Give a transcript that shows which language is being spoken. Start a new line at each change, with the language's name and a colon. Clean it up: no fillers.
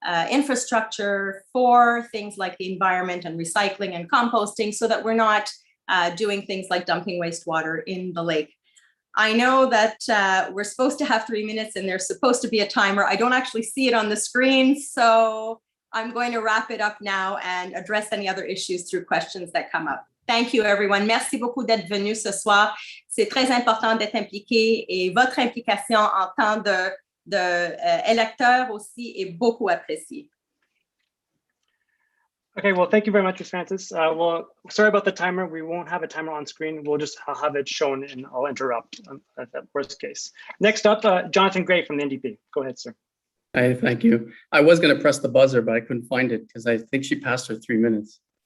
English: infrastructure for things like the environment and recycling and composting so that we're not doing things like dumping wastewater in the lake. I know that we're supposed to have 3 minutes and there's supposed to be a timer. I don't actually see it on the screen, so I'm going to wrap it up now and address any other issues through questions that come up. Thank you, everyone.
French: Merci beaucoup d'être venu ce soir. C'est très important d'être impliqué et votre implication en tant d'électeur aussi est beaucoup appréciée.
English: Okay, well, thank you very much, Ms. Francis. Well, sorry about the timer. We won't have a timer on screen. I'll have it shown and I'll interrupt at that worst case. Next up, Jonathan Gray from the NDP. Go ahead, sir. Hi, thank you. I was going to press the buzzer, but I couldn't find it because I think she passed her 3 minutes.